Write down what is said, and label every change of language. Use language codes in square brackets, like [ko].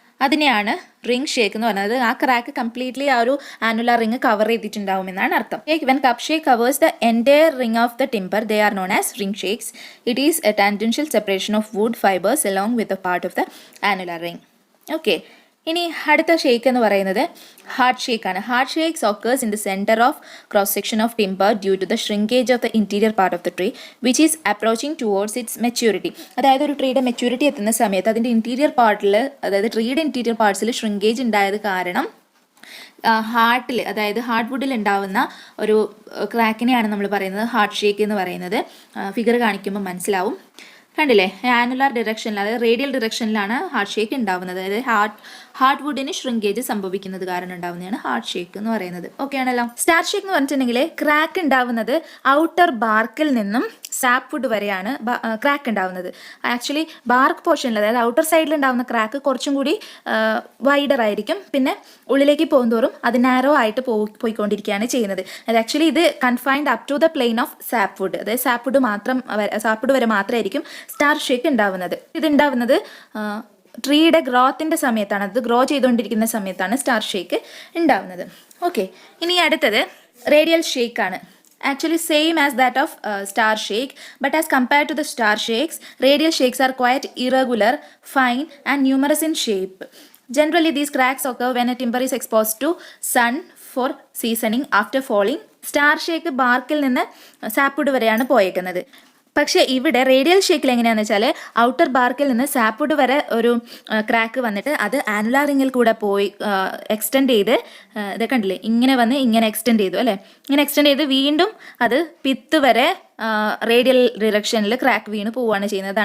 [ml] അതിനെയാണ് ring shake എന്ന് പറയുന്നത്. ആ ക്രാക്ക് കംപ്ലീറ്റ്ലി ആ ഒരു ആനുലാർ റിംഗ് കവർ ചെയ്തിട്ടുണ്ടാവും എന്നാണ് അർത്ഥം. [en] When cup shake covers the entire ring of the timber they are known as ring shakes. It is a tangential separation of wood fibres along with a part of the annular ring. [ml] Okay, ഇനി അടുത്ത shake എന്ന് പറയുന്നത് hard ഷേക്കാണ്. [en] Hard shakes occurs in the center of cross section of timber due to the shrinkage of the interior part of the tree which is approaching towards its maturity. [ml] അതായത് ഒരു ട്രീയുടെ maturity എത്തുന്ന സമയത്ത് അതിൻ്റെ interior പാർട്ടിൽ, അതായത് ട്രീയുടെ interior പാർട്സിൽ shrinkage ഉണ്ടായത് കാരണം ഹാർട്ടിൽ, അതായത് ഹാർഡ് വുഡിൽ ഉണ്ടാവുന്ന ഒരു ക്രാക്കിനെയാണ് നമ്മൾ പറയുന്നത് ഹാർഡ് ഷേക്ക് എന്ന് പറയുന്നത്. ഫിഗർ കാണിക്കുമ്പോൾ മനസ്സിലാവും. കണ്ടില്ലേ, ആനുലാർ ഡിറക്ഷനിൽ, അതായത് റേഡിയൽ ഡിറക്ഷനിലാണ് ഹാർഡ് ഷേക്ക് ഉണ്ടാവുന്നത്. അതായത് ഹാർഡ് വുഡിന് ഷ്രിങ്കേജ് സംഭവിക്കുന്നത് കാരണം ഉണ്ടാവുന്നതാണ് ഹാർഡ് ഷേക്ക് എന്ന് പറയുന്നത്. ഓക്കെ ആണല്ലോ. സ്റ്റാർ ഷേക്ക് എന്ന് പറഞ്ഞിട്ടുണ്ടെങ്കിൽ ക്രാക്ക് ഉണ്ടാവുന്നത് ഔട്ടർ ബാർക്കിൽ നിന്നും സാപ്പ് വുഡ് വരെയാണ് ക്രാക്ക് ഉണ്ടാവുന്നത്. ആക്ച്വലി ബാർക്ക് പോർഷനിൽ, അതായത് ഔട്ടർ സൈഡിൽ ഉണ്ടാവുന്ന ക്രാക്ക് കുറച്ചും കൂടി വൈഡർ ആയിരിക്കും. പിന്നെ ഉള്ളിലേക്ക് പോകുന്തോറും അത് നാരോ ആയിട്ട് പോയിക്കൊണ്ടിരിക്കുകയാണ് ചെയ്യുന്നത്. അത് ആക്ച്വലി ഇത് [en] confined up to the plane of sapwood, [ml] അതായത് സാപ്പ് വുഡ് വരെ മാത്രമായിരിക്കും സ്റ്റാർ ഷേക്ക് ഉണ്ടാവുന്നത്. ഇത് ഉണ്ടാവുന്നത് ട്രീയുടെ ഗ്രോത്തിൻ്റെ സമയത്താണ്, അത് ഗ്രോ ചെയ്തുകൊണ്ടിരിക്കുന്ന സമയത്താണ് സ്റ്റാർ ഷേക്ക് ഉണ്ടാവുന്നത്. ഓക്കെ, ഇനി അടുത്തത് റേഡിയൽ ഷേക്ക് ആണ്. [en] Actually same as that of star shake, but as compared to the star shakes, radial shakes are quite irregular, fine and numerous in shape. Generally these cracks occur when a timber is exposed to sun for seasoning after falling. [ml] Star shake ബാർക്കിൽ നിന്ന് sapwood വരെയാണ് പോയേക്കുന്നത്. പക്ഷേ ഇവിടെ radial ഷേക്കിൽ എങ്ങനെയാണെന്ന് വെച്ചാൽ outer ബാർക്കിൽ നിന്ന് sapwood വരെ ഒരു crack വന്നിട്ട് അത് ആനുലാർ റിങ്ങിൽ കൂടെ പോയി എക്സ്റ്റെൻഡ് ചെയ്ത്, ഇതൊക്കെ കണ്ടില്ലേ, ഇങ്ങനെ വന്ന് ഇങ്ങനെ എക്സ്റ്റെൻഡ് ചെയ്തു അല്ലേ, ഇങ്ങനെ എക്സ്റ്റെൻഡ് ചെയ്ത് വീണ്ടും അത് പിത്ത് വരെ റേഡിയൽ ഡിറക്ഷനിൽ ക്രാക്ക് വീണ് പോവുകയാണ് ചെയ്യുന്നത്.